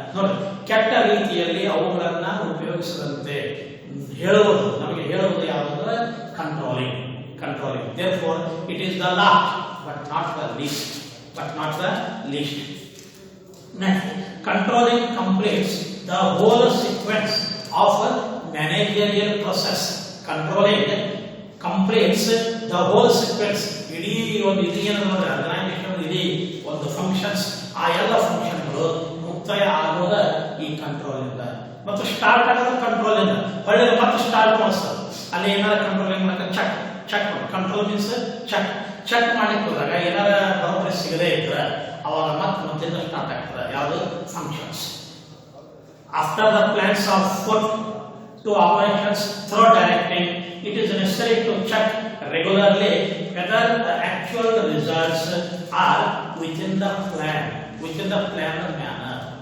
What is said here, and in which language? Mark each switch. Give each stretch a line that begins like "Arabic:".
Kannada: ನೋಡಿ, ಕೆಟ್ಟ ರೀತಿಯಲ್ಲಿ ಅವುಗಳನ್ನ ಉಪಯೋಗಿಸದಂತೆ ಹೇಳುವುದು, ನಮಗೆ ಹೇಳುವುದು ಯಾವುದಂದ್ರೆ controlling.
English: Controlling. Therefore, it is the last but not the least. But not the least. Next, controlling completes the whole sequence of managerial process. Controlling completes the whole sequence.
Kannada: ಇಡೀ ಒಂದು ಇದೇನು ಅಂದ್ರೆ ಆರ್ಗನೈಸೇಷನ್ ಇಡೀ ಒಂದು ಫಂಕ್ಷನ್ಸ್, ಆ ಎಲ್ಲ ಫಂಕ್ಷನ್ಗಳು ಮುಕ್ತಾಯ ಆಗೋದ ಈ ಕಂಟ್ರೋಲ್ ಇಂದ. ಮತ್ತು ಸ್ಟಾರ್ಟ್ ಆಗೋದು ಕಂಟ್ರೋಲ್ ಇಂದ. ಹೊಳ್ಳಿ ಮತ್ತೆ ಸ್ಟಾರ್ಟ್ ಮಾಡಿಸ್ತಾರೆ. ಅಲ್ಲಿ ಏನಾರ ಕಂಟ್ರೋಲಿಂಗ್ ಮಾಡಕ್ಕೆ ಚೆಕ್
English: control means check
Kannada: ಮಾಡ್ಲಿಕ್ಕೆ ಹೋದಾಗ ಏನಾರ ಬರೋಬ್ಬರಿ ಸಿಗದೇ ಇದ್ರೆ ಅವಾಗ ಮತ್ತೆ ಸ್ಟಾರ್ಟ್ ಆಗ್ತದೆ ಯಾವುದು functions.
English: After the plans are put to operations through directing, it is necessary to check regularly whether the actual results are within the planned manner.